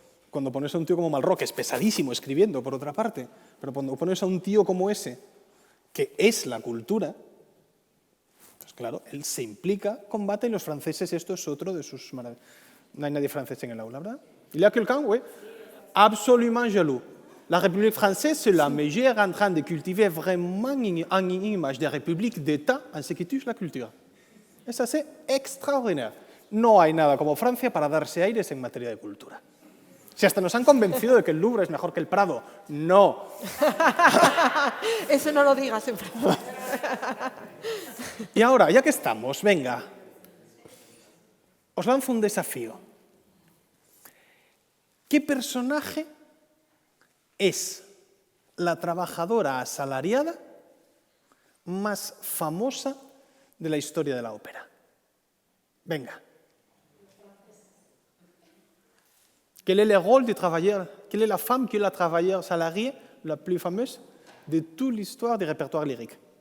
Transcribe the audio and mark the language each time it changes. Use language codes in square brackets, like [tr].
[es] Cuando pones a un tío como Malraux, que es pesadísimo escribiendo, por otra parte, pero cuando pones a un tío como ese, que es la cultura, pues claro, él se implica, combate, y los franceses, esto es otro de sus maravillas. No hay nadie francés en el aula, ¿verdad? [fr] Il y a quelqu'un, oui. Absolument jaloux. La République française, c'est la meilleure en train de cultiver vraiment une image de république d'État en ce qui touche la culture. [es] Es así, extraordinaire. No hay nada como Francia para darse aires en materia de cultura. Si hasta nos han convencido de que el Louvre es mejor que el Prado. No. Eso no lo digas en Francia. Y ahora, ya que estamos, venga, os lanzo un desafío. ¿Qué personaje es la trabajadora asalariada más famosa de la historia de la ópera? Venga. [fr] Quel est le rôle du travailleur? Quelle est la femme qui est la travailleuse salariée la plus fameuse de toute l'histoire du répertoire lyrique?